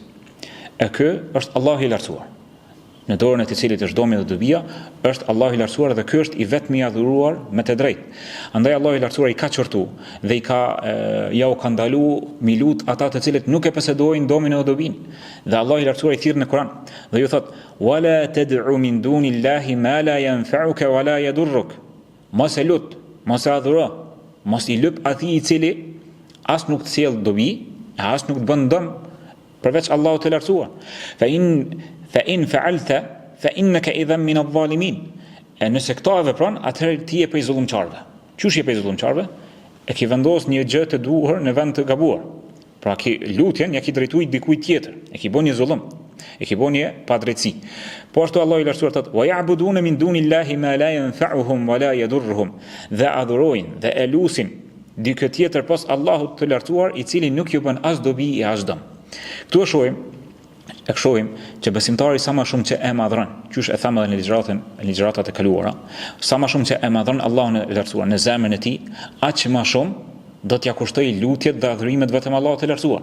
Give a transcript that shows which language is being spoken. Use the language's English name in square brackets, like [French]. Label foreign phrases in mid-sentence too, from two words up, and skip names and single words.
[Albanian] E ky është Allahu i lartësuar. Në dorën e të cilit është domi dhe dobia, është Allahu i lartësuar dhe ky është i vetmi i adhuruar me të drejtë. Andaj Allahu i lartësuar i ka qortu dhe ja u ka ndalu mi lut ata të cilët nuk e posedojnë domin dhe dobin. Dhe Allahu i lartësuar i thirr në Kur'an dhe ju thot: [Arabic] "ولا تدع من دون الله ما لا ينفعك ولا يضرك." [Albanian] Mos e lut, mos e adhuro, mos i lyp atij i cili as nuk të sjell dobi, as nuk të bën dëm përveç Allahut të lartësuar. [Arabic] فإن فعلت فإنك إذا من الظالمين. [Albanian] Nëse këto e vepron, atëherë ti je prej zullumçarëve. Qysh je prej zullumçarëve? E ke vendos një gjë të duhur në vend të gabuar. Pra lutjen ja ke drejtuar dikujt tjetër, e ke bën një zullum, e ke bën një padrejtësi. Po ashtu Allahu i lartësuar thotë: [Arabic] "ويعبدون من دون الله ما لا ينفعهم ولا يضرهم." [Albanian] Dhe adhurojnë dhe e lusin dikë tjetër pas Allahut të lartësuar, i cili nuk ju bën as dobi e as dëm. Ktu e shohim që besimtari sa më shumë që e madhron, qysh e thamë edhe në ligjëratat e kaluara, sa më shumë që e madhron Allahun e lartësuar në zemrën e tij, aq më shumë do t'ja kushtoj lutjet dhe adhurimet vetëm Allahut të lartësuar.